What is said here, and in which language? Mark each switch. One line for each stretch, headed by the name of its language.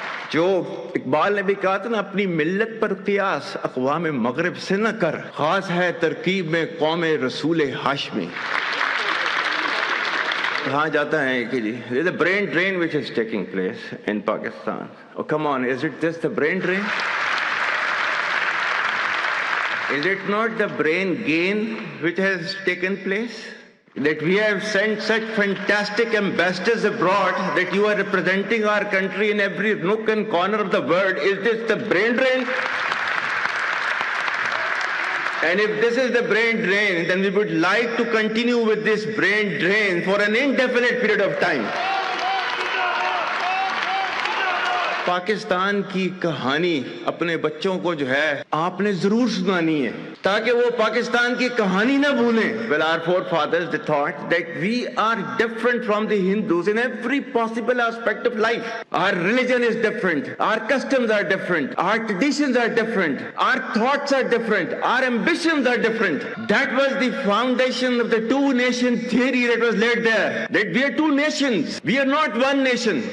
Urdu: جو اقبال نے بھی کہا تھا نا, اپنی ملت پر قیاس اقوام مغرب سے نہ کر, خاص ہے ترکیب میں قوم رسول ہاشمی. کہا جاتا ہے کہ جی
English: there's a brain drain which is taking place in Pakistan. Oh come on, is it just the brain drain? Is it not the brain gain which has taken place? That we have sent such fantastic ambassadors abroad that you are representing our country in every nook and corner of the world. Is this the brain drain? And if this is the brain drain, then we would like to continue with this brain drain for an indefinite period of time.
Urdu: Pakistan کی کہانی اپنے بچوں کو جو ہے آپ نے ضرور سنانی ہے تاکہ وہ پاکستان کی کہانی نہ بھولیں.
English: Well, our forefathers, they thought that we are different from the Hindus in every possible aspect of life. Our religion is different, our customs are different, our traditions are different, our thoughts are different, our ambitions are different. That was the foundation of the two-nation theory that was laid there, that we are two nations, we are not one nation.